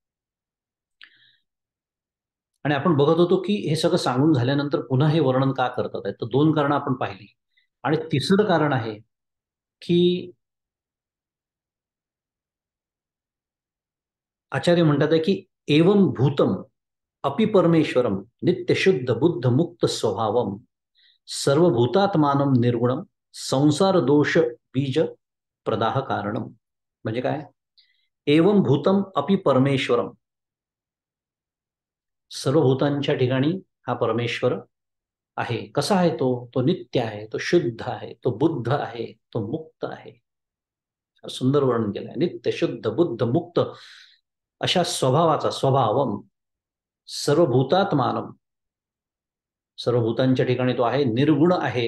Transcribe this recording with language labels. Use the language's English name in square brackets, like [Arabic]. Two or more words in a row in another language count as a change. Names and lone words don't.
[Marathi] आणि आपण बघत होतो की हे सगळं सांगून झाल्यानंतर पुन्हा हे वर्णन का करतात आहे, तर 2 कारणं आपण पाहिली. आणि तिसरं कारण आहे की आचार्य म्हणतात आहे की [Sanskrit] एवं भूतम अपि परमेश्वरम नित्यशुद्ध बुद्ध मुक्त स्वभावम सर्वभूतात्मानम निर्गुणम संसार दोष बीज प्रदाह कारणम. [Marathi] म्हणजे काय? [Sanskrit] एवं भूतम अपि परमेश्वरम, [Marathi] सर्व भूतांच्या ठिकाणी हा परमेश्वर आहे. कसा आहे तो? तो नित्य आहे, तो शुद्ध आहे, तो बुद्ध आहे, तो मुक्त आहे. सुंदर वर्णन केलंय. नित्य शुद्ध बुद्ध मुक्त अशा स्वभावाचा, [Sanskrit] स्वभावम सर्वभूतात्मानम, [Marathi] सर्व भूतांच्या ठिकाणी तो आहे, निर्गुण आहे.